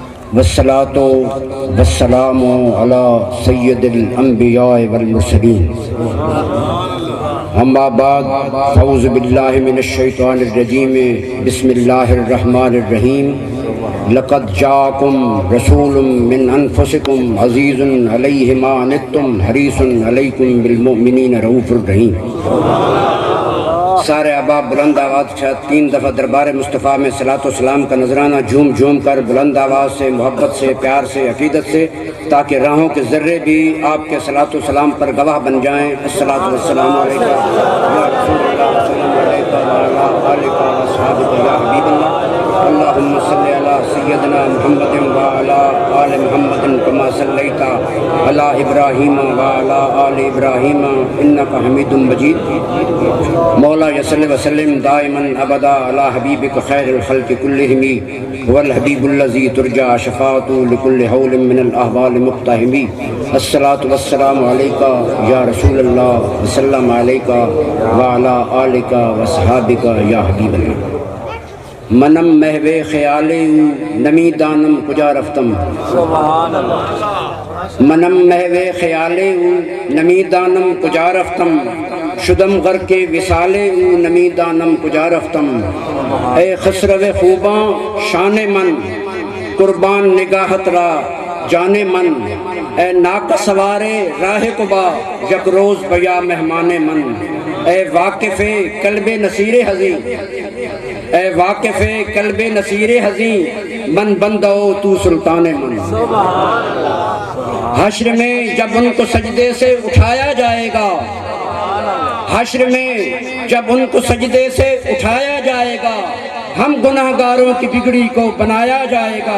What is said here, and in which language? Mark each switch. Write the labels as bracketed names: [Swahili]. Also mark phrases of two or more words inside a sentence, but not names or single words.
[Arabic] والصلاة والسلام على سید الانبیاء والمرسلین اما بعد فاعوذ باللہ من الشیطان الرجیم بسم اللہ الرحمن الرحیم لقد جاءکم رسول من انفسکم عزیز علیہ ما عنتم حریص علیکم بالمؤمنین رؤوف الرحیم۔ [Urdu] سارے احباب بلند آواز کے ساتھ 3 دفعہ دربار مصطفیٰ میں صلاۃ و سلام کا نذرانہ جھوم جھوم کر بلند آواز سے، محبت سے، پیار سے، عقیدت سے، تاکہ راہوں کے ذرے بھی آپ کے صلاۃ و سلام پر گواہ بن جائیں۔ [Arabic] الصلاۃ والسلام علیکہ یا رسول اللہ، السلام علیکہ وعلی آلکہ واصحابکہ یا حبیب اللہ، اللہم صلی علی سیدنا محمد وعلی آل محمد کما صلیت علی ابراہیم وعلی آل ابراہیم انک حمید مجید۔ مولا صلی وسلم دائما ابدا علی حبیبک خیر الخلق کلہم والحبیب الذی ترجى شفاعته لكل حول من الاحوال مقتحم۔ الصلاۃ والسلام علیکہ یا رسول اللہ، وسلم علیکہ وعلی آلکہ واصحابکہ یا حبیب اللہ۔ [Persian] منم محو خیال نمی دانم کجا رفتم، منم محو خیال نمی دانم کجا رفتم، شدم غرق وصال نمی دانم کجا رفتم۔ اے خسرو خوباں شان من قربان نگاہت را جان من، اے ناک سوار راہ قبا یک روز بیا مہمان من۔ اے واقف قلب نصیر حزین، اے واقف قلب نصیر حزین، من بندو تو سلطان من۔ [Urdu] حشر میں جب ان کو سجدے سے اٹھایا جائے گا، حشر میں جب ان کو سجدے سے اٹھایا جائے گا، ہم گناہ گاروں کی بگڑی کو بنایا جائے گا۔